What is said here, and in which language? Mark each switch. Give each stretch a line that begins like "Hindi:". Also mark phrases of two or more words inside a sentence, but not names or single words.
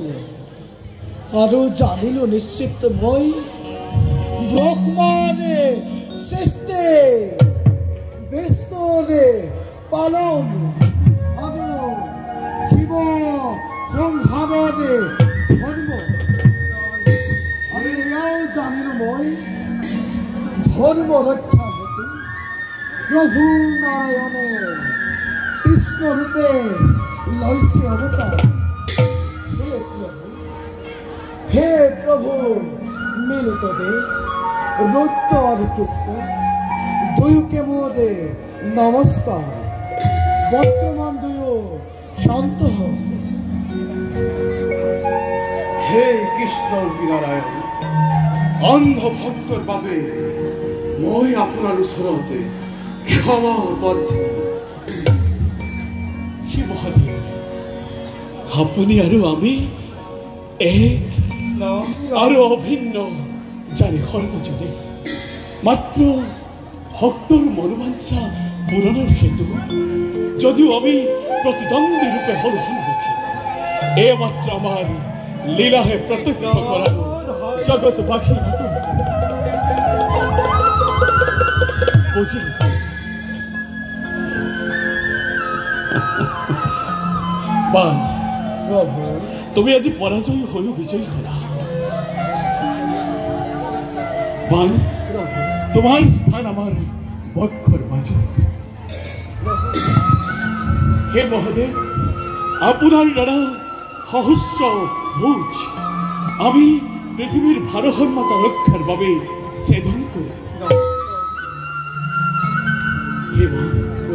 Assamese: আরো জানিল নিশ্চিত মই ব্রহ্মারে সৃষ্টি বিষ্ণুরে পালন আরো শিব সংহারে ধর্ম আমি এয়াও জানিল মই ধর্ম রক্ষা হতে প্রভু নারায়ণে কৃষ্ণ রূপে লইছে অবতার হে প্রভু মিলিত দে রুদ্র আর কৃষ্ণ দুয়োকে মোদে নমস্কার বর্তমান দুয়ো শান্ত হোক হে কৃষ্ণ নারায়ণ অন্ধ ভক্তৰ বাবে মই আপোনাৰ ওচৰতে ক্ষমা প্ৰাৰ্থনা মহাদেৱ আপুনি আৰু আমি এক আৰু অভিন্ন জানি সৰ্বজনে মাত্ৰ ভক্তৰ মনোবাঞ্ছা পূৰণৰ হেতু যদিও আমি প্ৰতিদ্বন্দ্বী ৰূপে হলো সন্মুখী এ মাত্ৰ আমাৰ লীলাহে প্ৰত্যক্ষ কৰা জগতবাসী বুঝি বান প্রভু তুমি আজি পরাজয় হয়েও বিজয়ী হলা বান তোমার স্থান আমার বক্ষর মাঝে হে মহাদেব আপনার দ্বারা সহস্র ভোজ আমি পৃথিবীর ভারসাম্যতা রক্ষার বাবে ছেদন করি হে মা